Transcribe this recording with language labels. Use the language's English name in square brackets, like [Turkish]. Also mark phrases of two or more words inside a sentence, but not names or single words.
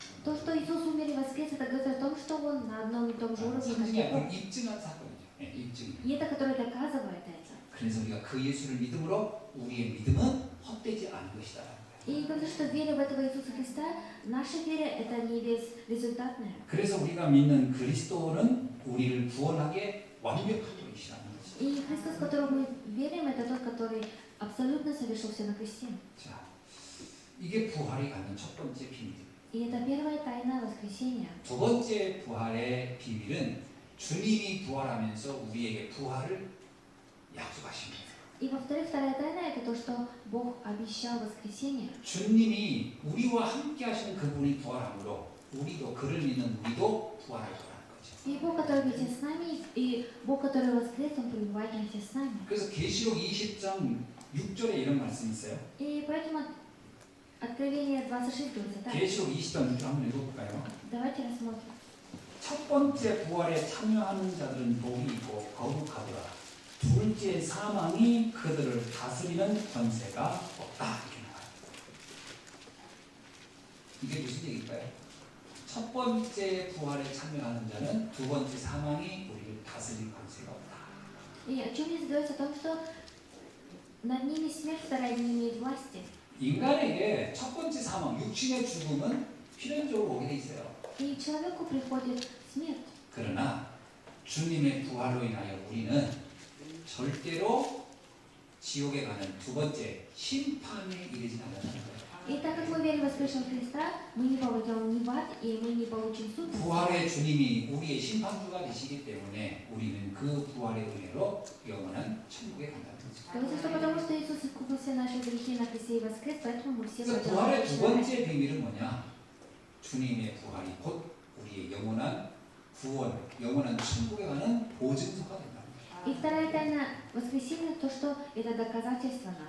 [Russian] То, что Иисус умер и воскрес, это говорит о том, что Он на одном и том же уровне, как [Korean] 상징이 [Russian] и [Korean] 아니고 [Russian] Бог. [Korean] 입증한 사건이죠. 네, 입증. [Russian] И это, которое доказывает это. [Korean] 그래서 우리가 그 예수를 믿음으로 우리의 믿음은 헛되지 않은 것이다. [Russian] И говорится, что вера в этого Иисуса Христа, наша вера, это не безрезультатная. [Korean] 그래서 우리가 믿는 그리스도는 우리를 구원하게 완벽한 분이시라는 것이죠. [Russian] И Христос, в которого мы верим, это тот, который абсолютно совершил все на кресте. [Korean] 자, 이게 부활이 갖는 첫 번째 비밀. [Russian] И это первая тайна воскресения. [Korean] 두 번째 부활의 비밀은 주님이 부활하면서 우리에게 부활을 약속하십니다. [Russian] И во-вторых, вторая тайна это то, что Бог обещал воскресение. [Korean] 주님이 우리와 함께 하시는 그분이 부활함으로 우리도 그를 믿는 우리도 부활할 거라는 거죠. 거죠. [Russian] И Бог, который вместе с нами, и Бог, который воскрес, Он пребывает вместе с нами. [Korean] 그래서 계시록 20장 6절에 이런 말씀이 있어요. [Russian] И поэтому Откровение 26 говорится так. [Korean] 계시록 20장 6절 한번 읽어볼까요? [Russian] Давайте рассмотрим. [Korean] 첫 번째 부활에 참여하는 자들은 복이 있고 거룩하더라. 둘째 사망이 그들을 다스리는 권세가 없다. 이렇게 나와요. 이게 무슨 얘기일까요? 첫 번째 부활에 참여하는 자는 두 번째 사망이 우리를 다스릴 권세가 없다. [Russian] И о чем здесь говорится? О том, что над ними смерть вторая не имеет власти. [Korean] 인간에게 첫 번째 사망, 육신의 죽음은 필연적으로 오게 돼 있어요. [Russian] И человеку приходит смерть. [Korean] 그러나 주님의 부활로 인하여 우리는 절대로 지옥에 가는 두 번째 심판에 이르지 않는다는 거예요. [Russian] И так как мы верим в воскресшего Христа, мы не попадем ни в ад, и мы не получим суд. [Korean] 부활의 주님이 우리의 심판주가 되시기 때문에 우리는 그 부활의 은혜로 영원한 천국에 간다는 거죠. [Russian] Говорится, что потому что Иисус искупил все наши грехи на кресте и воскрес, поэтому мы все [Korean] 그래서 [Russian] пойдем [Korean] 부활의 [Russian] в [Korean] 두 [Russian] вечный рай. [Korean] 번째 비밀은 뭐냐? 주님의 부활이 곧 우리의 영원한 구원, 영원한 천국에 가는 보증서가 된다는 거예요. [Russian] И вторая тайна воскресения, то, что это доказательство нам.